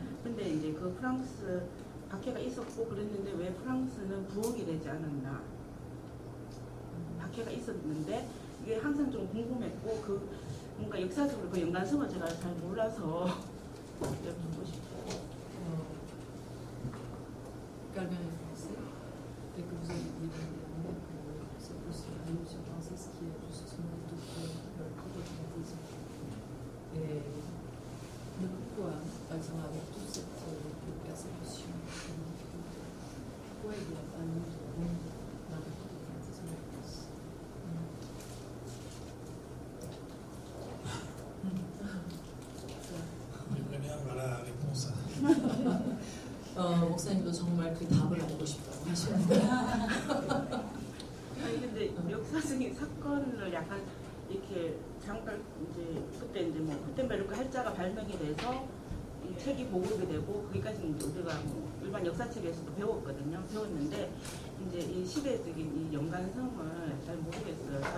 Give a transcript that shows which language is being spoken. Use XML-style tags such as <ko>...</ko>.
<ko>근데 이제 그 프랑스 박해가 있었고 그랬는데 왜 프랑스는 부흥이 되지 않았나? 박해가 있었는데 이게 항상 좀 궁금했고 뭔가 역사적으로 그 연관성을 제가 잘 몰라서 여쭤보고 싶어요.</ko> <fr>Calvin est français et que vous avez dit dernièrement que c'est aussi la révolution française qui est justement le protestantisme. Et mais pourquoi, par exemple, avec toute cette persécution, pourquoi il n'y a pas eu de boom dans le protestantisme en France? J'aimerais bien avoir la réponse.</fr> <ko>목사님도 정말 그 답을 알고 싶다고 하시는데. 아니 근데 역사적인 사건을 약간 이렇게 잠깐 이제 그때 이제 뭐 구텐베르크 할자가 발명이 돼서 이 책이 보급이 되고 거기까지는 우리가 뭐 일반 역사책에서도 배웠는데 이제 이 시대적인 이 연관성을 잘 모르겠어요.</ko>